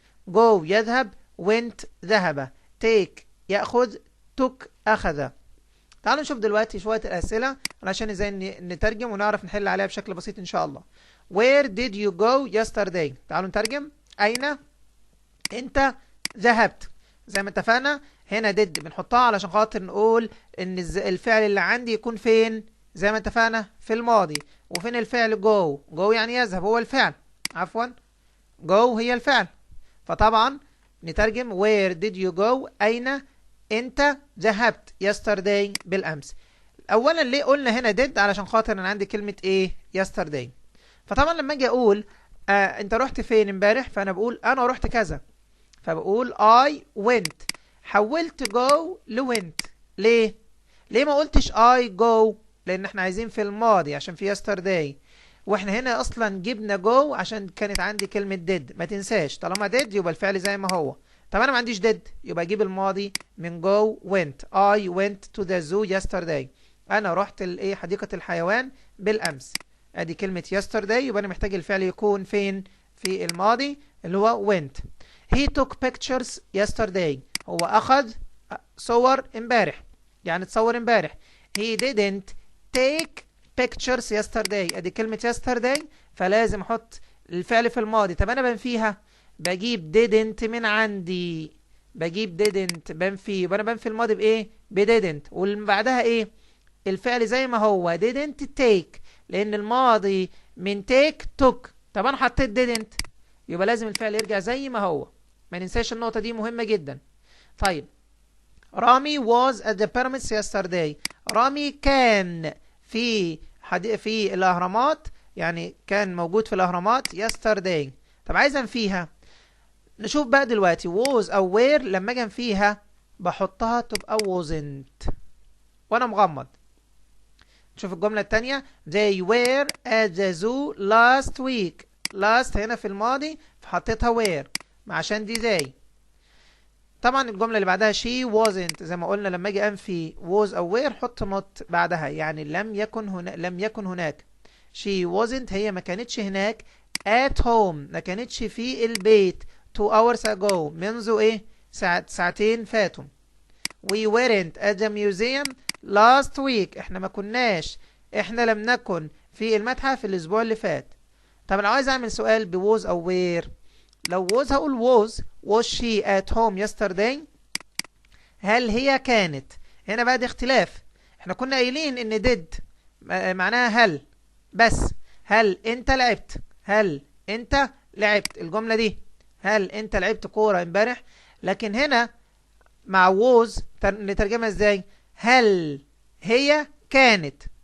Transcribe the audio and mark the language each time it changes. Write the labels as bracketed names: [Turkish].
[Arabic] go يذهب went ذهب. take يأخذ took أخذ. تعالوا نشوف دلوقتي شوية الأسئلة علشان ازاي نترجم ونعرف نحل عليها بشكل بسيط إن شاء الله. [English] Where did you go yesterday؟ [Arabic] تعالوا نترجم. أين أنت ذهبت؟ زي ما اتفقنا هنا did بنحطها علشان خاطر نقول إن الفعل اللي عندي يكون فين؟ زي ما اتفقنا في الماضي. وفين الفعل go يعني يذهب، هو الفعل، عفوا go هي الفعل. فطبعا نترجم [English] where did you go؟ [Arabic] أين أنت ذهبت yesterday بالأمس. أولا ليه قلنا هنا did؟ علشان خاطر أنا عندي كلمة إيه؟ yesterday. فطبعا لما أجي أقول أنت رحت فين امبارح؟ فأنا بقول أنا رحت كذا، فبقول [English] I went. [Arabic] حولت go لwent. ليه ما قلتش I go؟ لأن احنا عايزين في الماضي عشان في yesterday، واحنا هنا اصلا جبنا جو عشان كانت عندي كلمة did. ما تنساش طالما did يبقى الفعل زي ما هو. طب انا ما عنديش did يبقى اجيب الماضي من go went. [English] I went to the zoo yesterday. [Arabic] انا رحت حديقة الحيوان بالامس. ادي كلمة yesterday يبقى انا محتاج الفعل يكون فين؟ في الماضي اللي هو went. [English] he took pictures yesterday. [Arabic] هو أخذ صور امبارح، يعني تصور امبارح. [English] he didn't take pictures yesterday. [Arabic] ادي كلمة yesterday، فلازم احط الفعل في الماضي. طب انا بنفيها، بجيب didn't من عندي، بجيب didn't بنفي، يبقى انا بنفي الماضي بايه؟ ب didn't، واللي بعدها ايه؟ الفعل زي ما هو didn't take، لان الماضي من take took. طب انا حطيت didn't، يبقى لازم الفعل يرجع زي ما هو. ما ننساش النقطة دي مهمة جدا. [English] طيب Rami was at the pyramids yesterday. [Arabic] رامي كان في الأهرامات، يعني كان موجود في الأهرامات yesterday. طب عايز انفيها، نشوف بقى دلوقتي was أو were. لما اجي انفيها بحطها تبقى wasn't وانا مغمض. نشوف الجملة التانية. [English] they were at the zoo last week. [Arabic] last هنا في الماضي فحطيتها were عشان دي زي. طبعا الجملة اللي بعدها she wasn't، زي ما قلنا لما اجي انفي was او were حط not بعدها، يعني لم يكن هناك. [English] she wasn't [Arabic] هي ما كانتش هناك. [English] at home [Arabic] ما كانتش في البيت. [English] 2 hours ago [Arabic] منذ ايه؟ ساعتين فاتوا. [English] we weren't at the museum last week. [Arabic] احنا لم نكن في المتحف الاسبوع اللي فات. طب انا عايز اعمل سؤال بوز او where. [English] لو was هقول was she at home yesterday. [Arabic] هل هي كانت؟ هنا بقى دي اختلاف. احنا كنا قايلين ان did معناها هل، بس هل انت لعبت؟ هل انت لعبت الجملة دي؟ هل انت لعبت كورة امبارح؟ لكن هنا مع was نترجمها ازاي؟ هل هي كانت